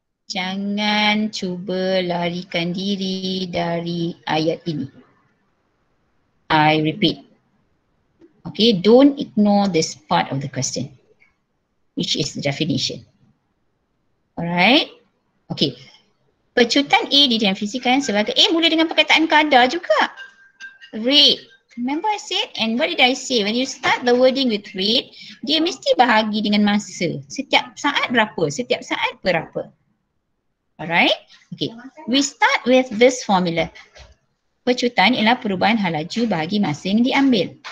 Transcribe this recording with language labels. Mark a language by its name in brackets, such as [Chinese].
[Malay] Jangan cuba larikan diri dari ayat ini. [English] I repeat. Okay, don't ignore this part of the question, which is the definition. [Malay] Alright. Okay. Pecutan A didefinisikan sebagai mula dengan perkataan kadar juga. Rate. [English] Remember I said, and what did I say? When you start the wording with rate, [Malay] dia mesti bahagi dengan masa. Setiap saat berapa? Setiap saat berapa? Alright. Okay. [English] We start with this formula. [Malay] Pecutan ialah perubahan hal laju bahagi masa yang diambil.